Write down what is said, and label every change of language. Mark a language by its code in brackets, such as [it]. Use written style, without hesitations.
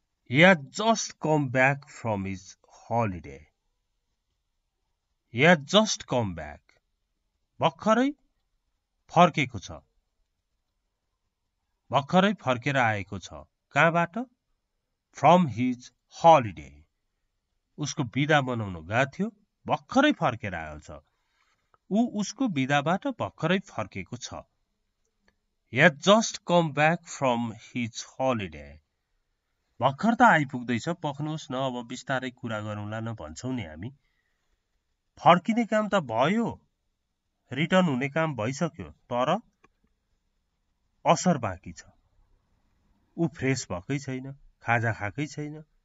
[en] He had just come back from his holiday. He had just come back. [ne] भर्खरै फर्केको छ, भर्खरै फर्केर आएको छ। कहाँबाट? [en] From his holiday. [ne] उसको बिदा मनाउन गएको थियो, भर्खरै फर्केर आएको छ। ऊ उसको बिदाबाट भर्खरै फर्केको छ। [en] He had just come back from his holiday. [ne] भर्खर त आइपुग्दैछ, पक्नुहोस् न, अब बिस्तारै कुरा गरौँला न भन्छौँ नि हामी। फर्किने काम त भयो, रिटर्न हुने काम भइसक्यो, तर असर बाँकी छ। ऊ फ्रेस भएकै छैन, खाजा खाएकै छैन।